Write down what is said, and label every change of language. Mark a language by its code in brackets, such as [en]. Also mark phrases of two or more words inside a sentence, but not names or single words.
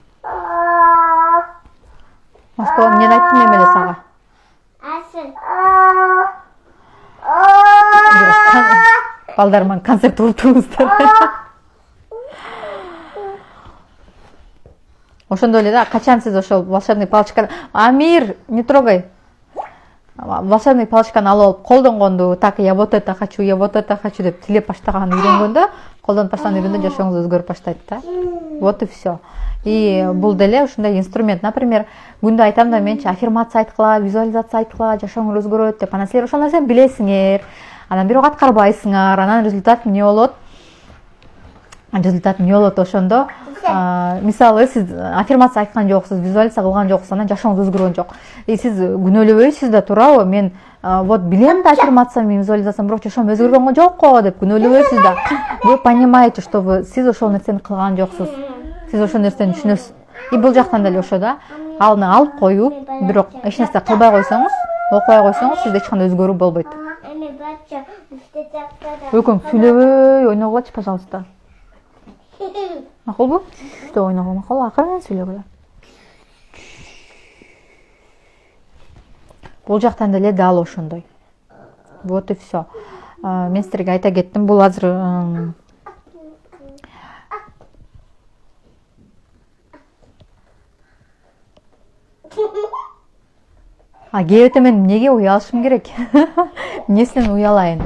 [ky] Машко, эмнени айттым мен эле сага? Балдар менен концерт улуптуңуздар. Ошондой эле да, качан сиз ошол [ru] волшебный палочканы, [ky] Амир, [ru] не трогай. Волшебный палочканы [ky] алып алып колдонгонду, [ru] так я вот это хочу [ky] деп тилеп баштаганды үйрөнгөндө, колдонуп баштаган үйрөнгөндө жашооңуз өзгөрүп баштайт да. [ru] Вот и все. [ky] И бул деле ушундай инструмент. Например, күндө айтам да менчи аффирмация айткыла, визуализация айткыла, жашооңуз өзгөрөт деп. Анан силер ошол нерсени билесиңер. Анан бирок аткарбайсыңар. Анан результат эмне болот? Результат эмне болот ошондо? Мисалы сиз аффирмация айткан жоксуз, визуализация кылган жоксуз, анан жашооңуз өзгөргөн жок. Сиз күнөөлөбөйсүз да, туурабы? Мен вот билем да аффирмация менен визуализация, бирок жашоом өзгөргөн жокко деп күнөөлөбөйсүз да. [ru] Вы понимаете, что [ky] сиз ошол нерсени кылган жоксуз. Сиз ошол нерсени түшүнөсүз. И бул жактан деле ошо да. Аны алып коюп, бирок эч нерсе кылбай койсоңуз, окубай койсоңуз, сизде эч кандай өзгөрүү болбойт. Өкөң сүйлөбөй ойногулачы, пожалуйста. Макулбу? Что ойногул, макул, акырын сүйлөгүлө. Бул жактан деле дал ошондой. [ru] Вот и все. [ky] Мен силерге айта кеттим, бул азыр кээбите мен эмнеге уялышым керек? Эмнесинен уялайын?